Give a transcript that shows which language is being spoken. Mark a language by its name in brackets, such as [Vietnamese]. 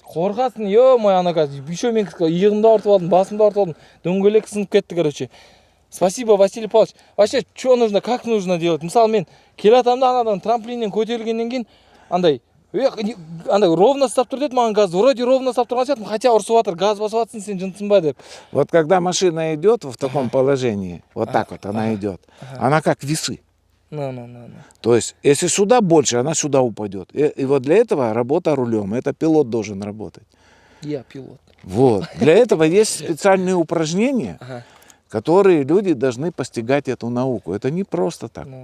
[Kazakh] Қорқасың, ё-моё, ана қазір. Еще мен иығымды ауыртып алдым, басымды ауыртып алдым. Дөңгелек сынып кетті, короче. [Russian] Спасибо, Василий Павлович. Вообще, что нужно, как нужно делать? [Kazakh] Мысалы, мен келе жатамын да анадан трамплиннен көтерілгеннен кейін андай ровно ұстап тұр деді маған газды. Вроде ровно ұстап тұрған сияқтымын, хотя ұрысып жатыр, газ басып жатсың, сен жынсың ба деп. [Russian] Вот когда машина идет в таком положении, вот так вот она идет, она как весы. То есть, если сюда больше, она сюда упадет. И вот для этого работа рулем. Это пилот должен работать. Я пилот. Вот. Для этого есть специальные упражнения, которые люди должны постигать эту науку. Это не просто так.